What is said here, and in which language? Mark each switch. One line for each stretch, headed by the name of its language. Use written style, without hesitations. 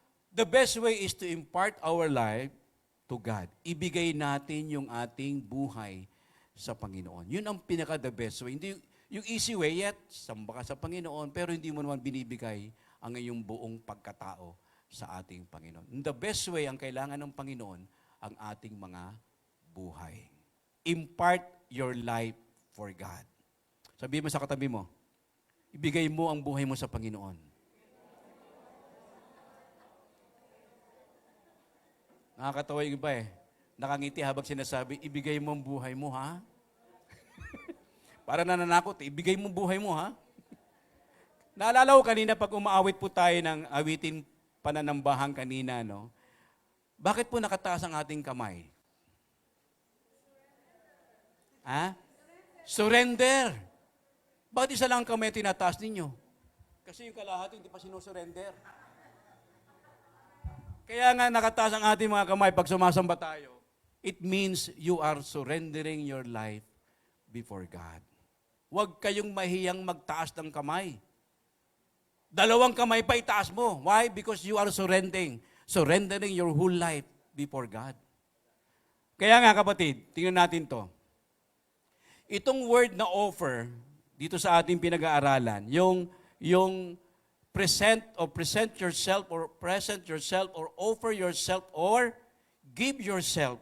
English: The best way is to impart our life to God.
Filipino: Ibigay natin yung ating buhay sa Panginoon. Yun ang pinaka-the best way. Hindi, yung easy way, yet, samba ka sa Panginoon, pero hindi mo naman binibigay ang iyong buong pagkatao sa ating Panginoon.
English: The best way
Filipino: ang kailangan ng Panginoon, ang ating mga buhay.
English: Impart your life for God.
Filipino: Sabihin mo sa katabi mo, ibigay mo ang buhay mo sa Panginoon. Nakakatawa yung iba eh. Nakangiti habang sinasabi, ibigay mo ang buhay mo, ha? Para nananakot, ibigay mo ang buhay mo, ha? Naalala ko kanina pag umaawit po tayo ng awitin pananambahan kanina, no? Bakit po nakataas ang ating kamay? Ha? Surrender. Bakit isa lang ang kamay tinataas ninyo? Kasi yung kalahati hindi pa sinusurrender. Kaya nga nakataas ang ating mga kamay pag sumasamba tayo.
English: It means you are surrendering your life before God.
Filipino: Huwag kayong mahiyang magtaas ng kamay. Dalawang kamay pa itaas mo. Why?
English: Because you are surrendering your whole life before God.
Filipino: Kaya nga kapatid, tingnan natin to. Itong word na offer, dito sa ating pinag-aaralan, yung
English: present yourself or offer yourself or give yourself.